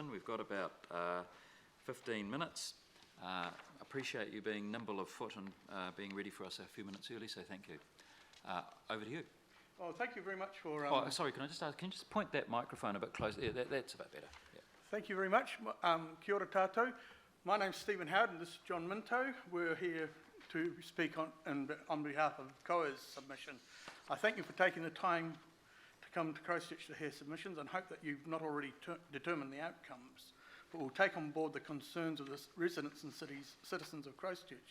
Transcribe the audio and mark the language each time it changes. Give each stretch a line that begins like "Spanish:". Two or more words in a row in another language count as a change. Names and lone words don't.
English: We've got about 15 minutes. Appreciate you being nimble of foot and being ready for us a few minutes early, so thank you. Over to you. Well, thank you very much for... sorry, can I just ask, can you just point that microphone a bit closer? Yeah, that's a bit better. Yeah. Thank you very much.
Māori: Kia ora tātou.
English: My name's Stephen Howard and this is John Minto. We're here to speak on behalf of COA's submission. I thank you for taking the time to come to Christchurch to hear submissions and hope that you've not already determined the outcomes, but will take on board the concerns of the residents and citizens of Christchurch.